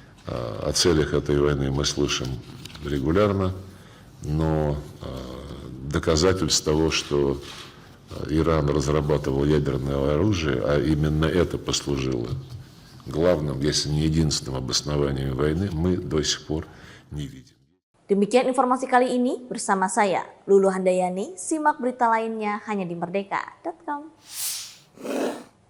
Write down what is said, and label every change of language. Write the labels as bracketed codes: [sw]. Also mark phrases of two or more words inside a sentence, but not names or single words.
[ru] О целях этой войны мы слышим регулярно, но доказательств того, что Иран разрабатывал ядерное оружие, а именно это послужило главным, если не единственным обоснованием войны, мы до сих пор не видим. [id] Demikian informasi kali ini bersama saya, Lulu Handayani. Simak berita lainnya hanya di merdeka.com.